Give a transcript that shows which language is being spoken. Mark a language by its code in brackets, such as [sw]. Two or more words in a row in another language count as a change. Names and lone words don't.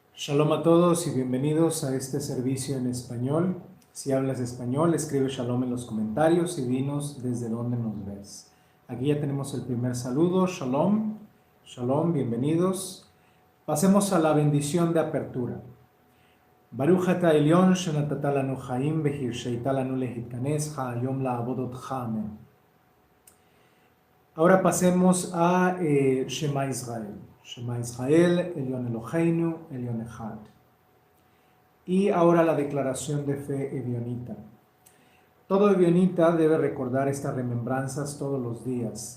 [es] Shalom a todos y bienvenidos a este servicio en español. Si hablas español, escribe Shalom en los comentarios y dinos desde dónde nos ves. Aquí ya tenemos el primer saludo. [he] Shalom, Shalom, [es] bienvenidos. Pasemos a la bendición de apertura. [he] ברוך אתה עליון שנתת לנו חיים והרשית לנו להתכנס היום לעבודתך. [es] Amen. Ahora pasemos a Shema Israel. [he] שמע ישראל עליון אלהינו עליון אחד. [es] Y ahora la declaración de fe evionita. Todo evionita debe recordar estas remembranzas todos los días.